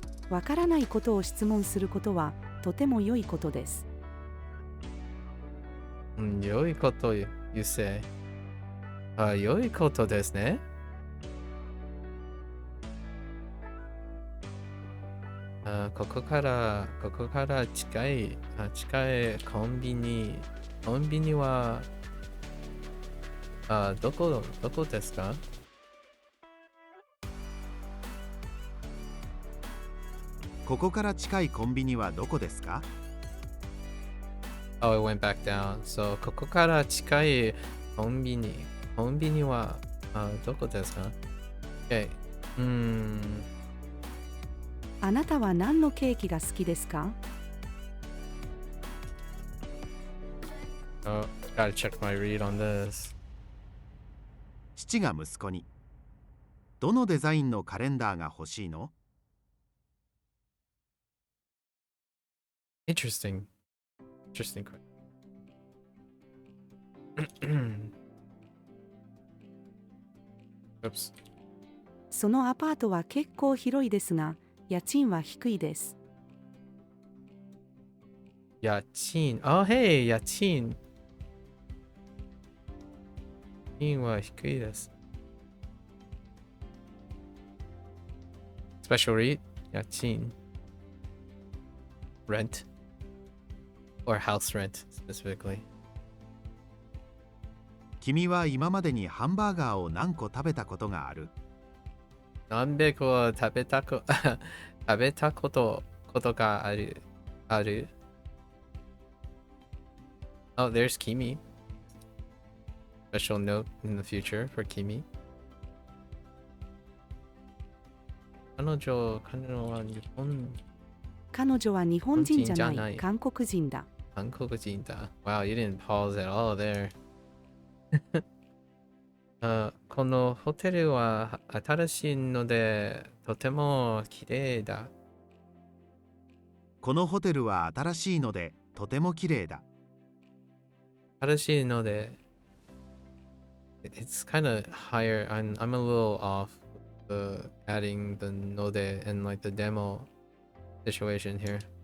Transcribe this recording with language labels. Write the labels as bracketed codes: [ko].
[ja] わからないことを質問することはとても良いことです。良いこと [en] you say. [ja] 良いことですね。ここから近いコンビニはどこですか？ここから近いコンビニはどこですか？ [en] Oh, it went back down. [ja] So, ここから近いコンビニはどこですか？ [en] Okay. [ja] あなたは何のケーキが好きですか？ [en] Gotta check my read on this. [ja] 父が息子に、どのデザインのカレンダーが欲しいの？ [en] Interesting. Interesting question. Oops. [ja] そのアパートは結構広いですが、家賃は低いです。 [en] Yachin. Oh, hey, Yachin. [ja] Yachin wa hikui desu. [en] Special read? Yachin. Rent. Or house rent, specifically. [ja] 君は今までにハンバーガーを何個食べたことがある？何べこ食べたことがある。 [en] Oh, there's Kimi. Special note in the future for Kimi. [ja] 彼女は日本彼女は日本人じゃ日本人じゃないない韓国人だ。韓国人だ。 [en] Wow, you didn't pause at all there. [ja] このホテルは新しいのでとても綺麗だ。このホテルは新しいのでとても綺麗だ。新しいので [en] It's kind of higher. I'm a little off with adding the node and like the demo situation here.